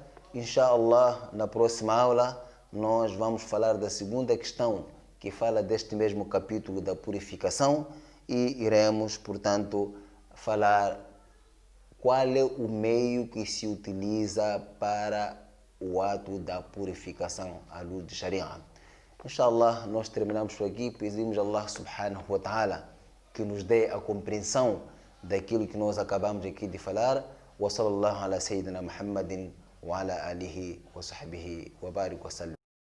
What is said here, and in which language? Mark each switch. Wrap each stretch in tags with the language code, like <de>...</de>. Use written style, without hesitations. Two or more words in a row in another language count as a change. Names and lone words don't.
<pt>Inshallah, na próxima aula, nós vamos falar da segunda questão, que fala deste mesmo capítulo da purificação, e iremos, portanto, falar qual é o meio que se utiliza para o ato da purificação à luz de Sharia. Inshallah, nós terminamos por aqui. Pedimos a</pt> <ar>الله سبحانه وتعالى</ar> <pt>que nos dê a compreensão daquilo que nós acabamos aqui de falar.</pt> <ar>وصلى الله على سيدنا محمد وعلى آله وصحبه وبارك وسلم.</ar>